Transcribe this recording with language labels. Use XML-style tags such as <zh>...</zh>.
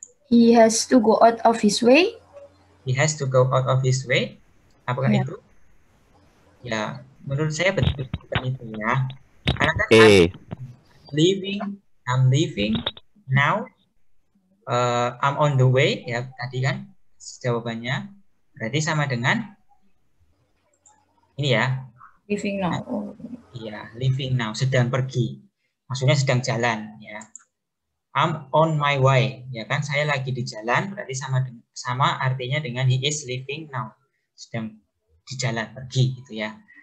<en>He has to go out of his way. He has to go out of his way.</en> <id>Apakah itu? Ya, menurut saya betul itu ya. Karena kan</id> <en>I'm leaving now. I'm on the way</en> <id>ya tadi kan jawabannya. Berarti sama dengan ini ya.</id> <en>Leaving now.</en> <id>Iya,</id> <en>leaving now,</en> <id>sedang pergi. Maksudnya sedang jalan ya.</id> <en>I'm on my way,</en> <id>ya kan? Saya lagi di jalan, berarti sama artinya dengan</id> <en>he is leaving now,</en> <id>sedang di jalan pergi gitu ya.</id>